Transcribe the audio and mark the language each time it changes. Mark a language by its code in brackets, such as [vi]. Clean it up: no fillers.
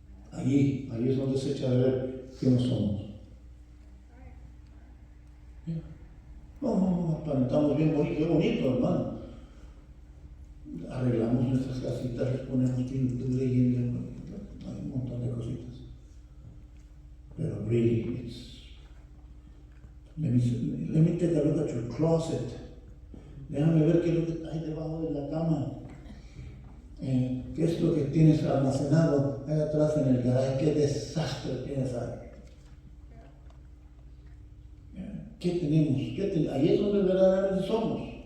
[es] Ahí es donde se echa a ver quién somos. No, aparentamos bien bonito, qué bonito, hermano. Arreglamos nuestras casitas, les ponemos pintura y hay un montón de cositas. [en] Pero really, let me take a look at your closet. [es] Déjame ver qué es lo que hay debajo de la cama. ¿Qué es lo que tienes almacenado ahí atrás en el garaje? ¿Qué desastre tienes ahí? ¿Qué tenemos? Ahí es donde verdaderamente somos.